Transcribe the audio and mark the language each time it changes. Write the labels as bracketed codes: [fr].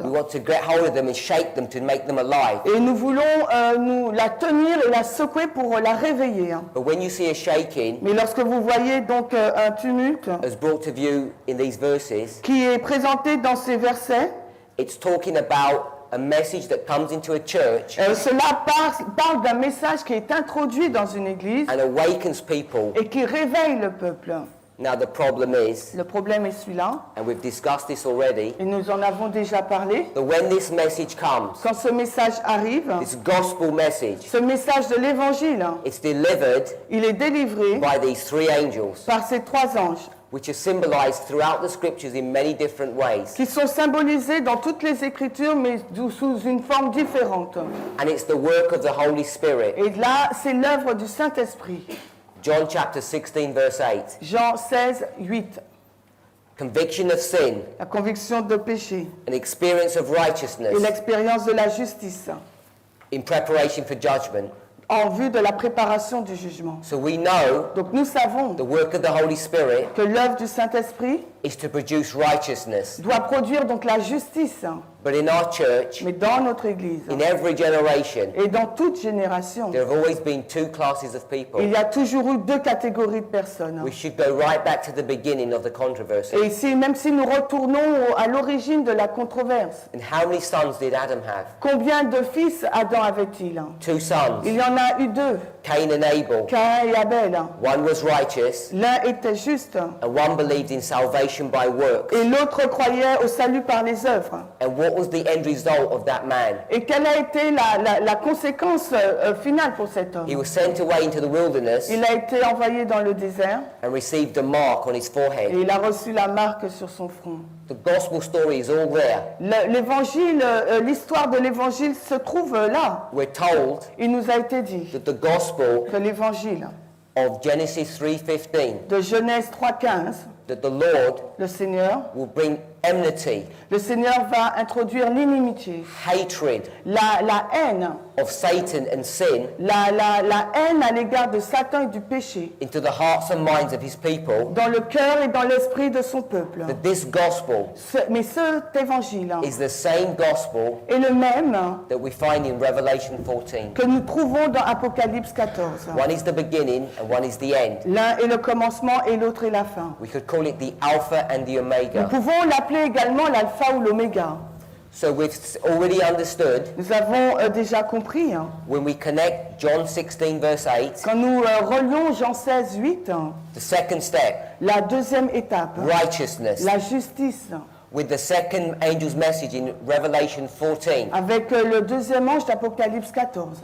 [en] we want to get hold of them and shake them to make them alive. [fr] et nous voulons nous la tenir et la secouer pour la réveiller. [en] But when you see a shaking, [fr] Mais lorsque vous voyez donc un tumulte [en] as brought to view in these verses, [fr] qui est présenté dans ces versets, [en] it's talking about a message that comes into a church [fr] cela parle d'un message qui est introduit dans une église [en] and awakens people [fr] et qui réveille le peuple. [en] Now the problem is, [fr] Le problème est celui-là, [en] and we've discussed this already, [fr] et nous en avons déjà parlé. [en] that when this message comes, [fr] Quand ce message arrive, [en] this gospel message, [fr] ce message de l'Évangile, [en] it's delivered [fr] il est délivré [en] by these three angels, [fr] par ces trois anges [en] which are symbolized throughout the scriptures in many different ways. [fr] qui sont symbolisés dans toutes les Écritures, mais sous une forme différente. [en] And it's the work of the Holy Spirit. [fr] Et là, c'est l'œuvre du Saint-Esprit. [en] John chapter 16, verse 8. [fr] Jean 16, 8. [en] Conviction of sin, [fr] La conviction de péché [en] an experience of [fr] et [en] righteousness [fr] l'expérience de la justice [en] in preparation for judgment. [fr] en vue de la préparation du jugement. [en] So we know [fr] Donc nous savons [en] the work of the Holy Spirit [fr] que l'œuvre du Saint-Esprit [en] is to produce righteousness. [fr] doit produire donc la justice, [en] But in our church, [fr] mais dans notre Église [en] in every generation, [fr] et dans toute génération, [en] there have always been two classes of [fr] il [en] people. [fr] y a toujours eu deux catégories de personnes. [en] We should go right back to the beginning of the controversy. [fr] Et ici, même si nous retournons à l'origine de la controverse, [en] And how many sons did Adam have? [fr] combien de fils Adam avait-il? [en] Two sons, [fr] Il y en a eu deux, [en] Cain and Abel. [fr] Caïn et Abel. [en] One was righteous, [fr] L'un était juste [en] and one believed in salvation by works. [fr] et l'autre croyait au salut par les œuvres. [en] And what was the end result of that man? [fr] Et quelle a été la conséquence finale pour cet homme? [en] He was sent away into the wilderness [fr] Il a été envoyé dans le désert [en] and received a mark on his [fr] et [en] forehead. [fr] il a reçu la marque sur son front. [en] The gospel story is all there. [fr] L'évangile, l'histoire de l'évangile se trouve là. [en] We're told [fr] Il nous a été dit [en] that the gospel [fr] que l'évangile [en] of Genesis 3:15, [fr] de Genèse 3,15, [en] that the Lord [fr] le Seigneur, [en] will bring enmity, [fr] le Seigneur va introduire l'inimitié, [en] hatred [fr] la haine, [en] of Satan and sin [fr] la haine à l'égard de Satan et du péché [en] into the hearts and minds of his people. [fr] dans le cœur et dans l'esprit de son peuple. [en] That this gospel [fr] Mais cet évangile [en] is the same gospel [fr] est le même [en] that we find in Revelation 14. [fr] que nous trouvons dans Apocalypse 14. [en] One is the beginning and one is the end. [fr] L'un est le commencement et l'autre est la fin. [en] We could call it the Alpha and the [fr] Nous [en] Omega. [fr] pouvons l'appeler également l'alpha ou l'oméga. [en] So we've already understood [fr] Nous avons déjà compris, [en] when we connect John 16 verse 8, [fr] quand nous relions Jean 16, 8, [en] the second step, [fr] la deuxième étape, [en] righteousness, [fr] la justice, [en] with the second angel's message in Revelation 14. [fr] avec le deuxième ange d'Apocalypse 14.